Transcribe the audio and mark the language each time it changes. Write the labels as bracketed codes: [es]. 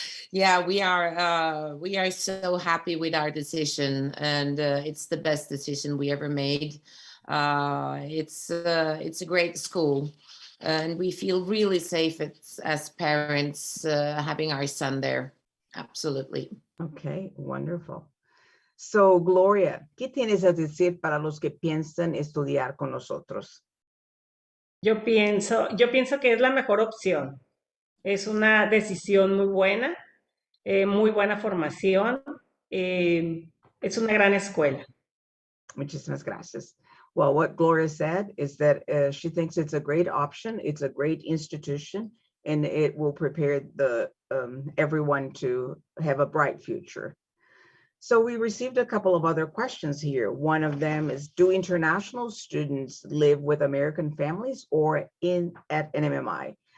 [en] Yeah, we are so happy with our decision, and it's the best decision we ever made. It's a great school, and we feel really safe as parents having our son there. Absolutely. Okay, wonderful. [es] So, Gloria, ¿qué tienes a decir para los que piensan estudiar con nosotros? Yo pienso que es la mejor opción. Es una decisión muy buena formación. Es una gran escuela. Muchísimas gracias. [en] Well, what Gloria said is that she thinks it's a great option. It's a great institution, and it will prepare everyone to have a bright future. So we received a couple of other questions here. One of them is, do international students live with American families or at NMMI?